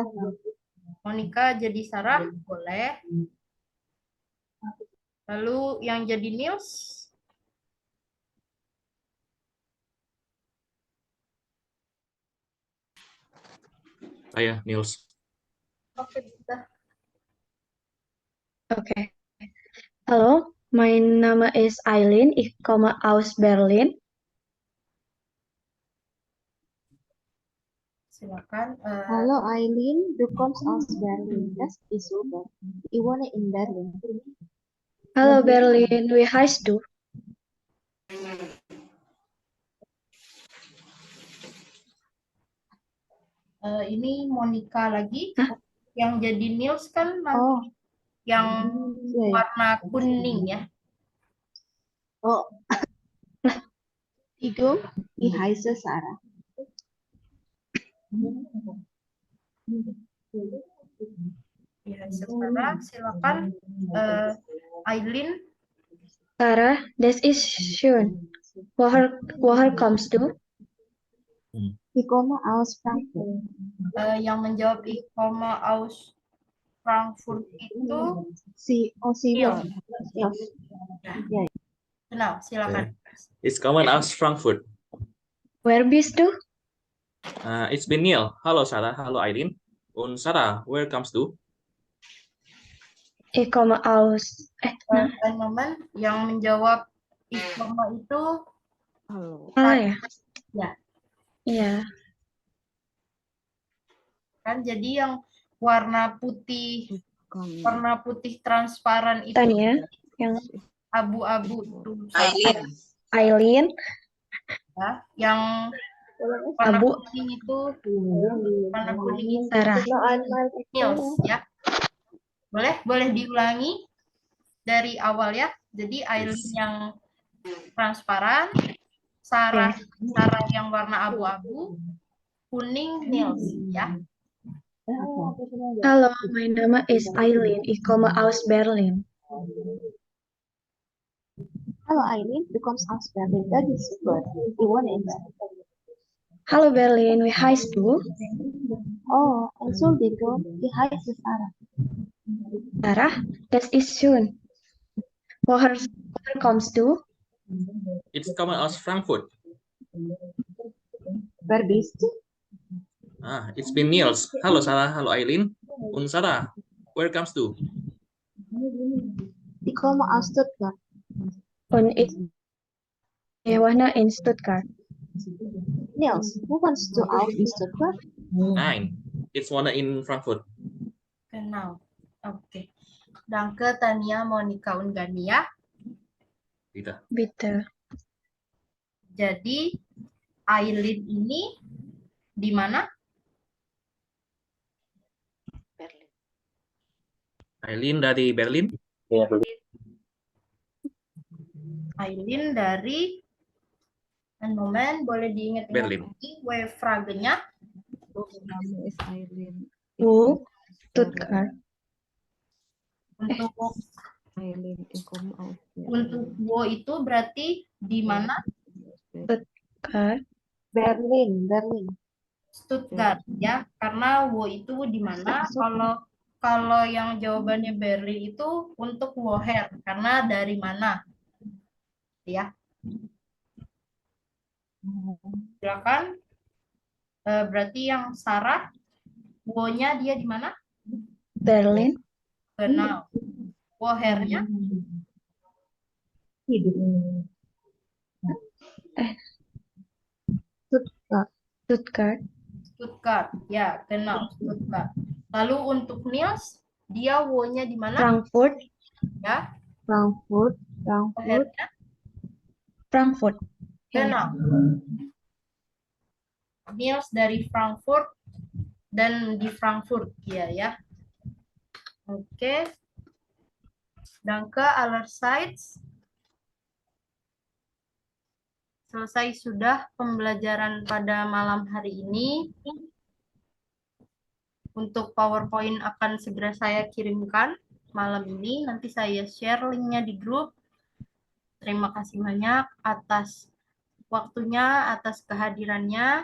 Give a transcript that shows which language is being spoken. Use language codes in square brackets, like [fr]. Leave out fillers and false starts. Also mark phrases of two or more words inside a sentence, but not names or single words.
[id] Monica jadi Sarah, boleh. Lalu yang jadi Niels? Saya, Niels. Oke, bisa. Okay. [de] Hallo, mein Name ist Aileen. Ich komme aus Berlin. [id] Silakan. [de] Hallo Eileen, du kommst aus Berlin. Das ist super. Ich wohne in Berlin. Hallo Berlin, wie heißt du? [id] Ini Monica lagi. Yang jadi Niels kan nanti yang warna kuning ya. [de] Oh. Igo, ich heiße Sarah. [id] Ya, Sarah, silakan. [de] Eileen. Sarah, das ist schön. Woher kommst du? Ich komme aus Frankfurt. [id] Yang menjawab [de] ich komme aus Frankfurt [id] itu Niels. Ya. Kenal, silakan. [de] It's coming aus Frankfurt. Where bist du? Ich bin Neil. Hallo Sarah, hallo Eileen. Und Sarah, where comes du? Ich komme aus. Ein Moment, [id] yang menjawab [de] ich komme [id] itu Ya. ya. Iya. Kan jadi yang warna putih transparan itu Tania, yang abu-abu itu Eileen. Ya, yang warna Abu. kuning itu Sarah. Niels ya. Boleh diulangi dari awal ya. Jadi Eileen yang transparan, Sarah yang warna abu-abu, kuning Niels ya. [de] Hallo, mein Name ist Eileen. Ich komme aus Berlin. Hallo Eileen, du kommst aus Berlin. Das ist super. Ich wohne in Berlin. Hallo Berlin, wie heißt du? Oh, Entschuldigung, ich heiße Sarah. Sarah, das ist schön. Woher kommst du? It's coming aus Frankfurt. Wer bist du? Ich bin Niels. Hallo Sarah, hallo Eileen. Und Sarah, where comes du? Ich komme aus Stuttgart. Und ich wohne in Stuttgart. Niels, wohnst du auch in Stuttgart? Nein, it's one in Frankfurt. Genau. Oke. Danke Tania, Monica, und Gania. Bitte. [id] Jadi Eileen ini di mana? Eileen dari Berlin. Eileen dari Moment, boleh diingat-ingat Berlin. lagi fragenya. Stuttgart. Untuk wo itu berarti di mana? Stuttgart. Berlin. Stuttgart ya, karena wo itu di mana? Kalau yang jawabannya Berlin itu untuk woher, karena dari mana? Ya. Silakan. Berarti yang Sarah, wo-nya dia di mana? Berlin. Genau. Wohernya? Stuttgart. Ya, genau. Stuttgart. Lalu untuk Niels, dia wo-nya di mana? Frankfurt. Ya. Wohernya? Frankfurt. [de] Genau. [id] Niels dari Frankfurt dan di Frankfurt ya. Oke. [de] Danke allerseits. [id] Selesai sudah pembelajaran pada malam hari ini. Untuk PowerPoint akan segera saya kirimkan malam ini. Nanti saya share linknya di grup. Terima kasih banyak atas waktunya, atas kehadirannya.